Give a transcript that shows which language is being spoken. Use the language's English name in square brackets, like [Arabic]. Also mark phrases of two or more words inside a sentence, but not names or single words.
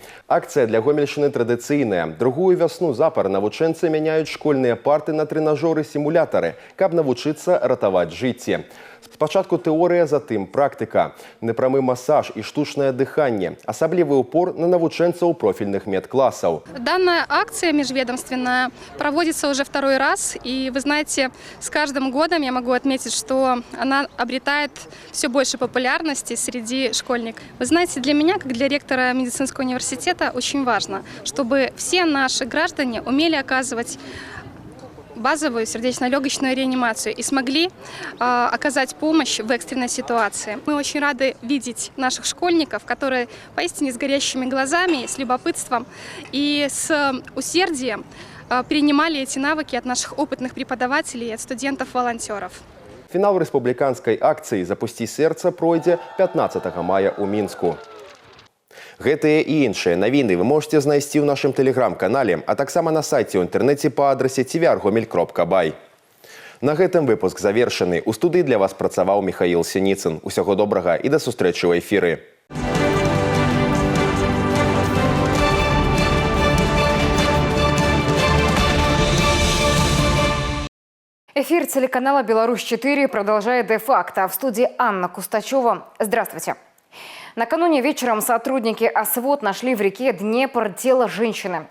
[Belarusian] Акцыя для Гомельшчыны традыцыйная. Другую вясну запар навучэнцы мяняюць школьныя парты на трэнажоры-сімулятары, каб навучыцца ратаваць жыцці. Спачатку тэорыя, затым практыка. Непрамы масаж і штучнае дыханне. Асаблівы упор на навучэнцаў профільных медклассаў. [Russian] Данная акция межведомственная проводится уже второй раз. И вы знаете, с каждым годом я могу отметить, что она обретает все больше популярности среди школьников. Вы знаете, для меня, как для ректора медицинского университета, очень важно, чтобы все наши граждане умели оказывать базовую сердечно-легочную реанимацию и смогли оказать помощь в экстренной ситуации. Мы очень рады видеть наших школьников, которые поистине с горящими глазами, с любопытством и с усердием перенимали эти навыки от наших опытных преподавателей и от студентов-волонтеров. [Belarusian] Фінал рэспубліканскай акцыі «Запусці сэрца» пройдзе 15 мая ў Мінску. Гэтыя і іншыя навіны вы можете знайсці ў нашым тэлеграм-канале, а таксама на сайце ў інтэрнэце па адрасе tvr.gomel.by. На гэтым выпуск завершаны. У студыі для вас працаваў Михаил Синицын. Усяго добрага і да сустрэчы ў эфіры. [Russian] Эфир телеканала «Беларусь-4» продолжает де-факто. В студии Анна Кустачева. Здравствуйте. Накануне вечером сотрудники ОСВОД нашли в реке Днепр тело женщины.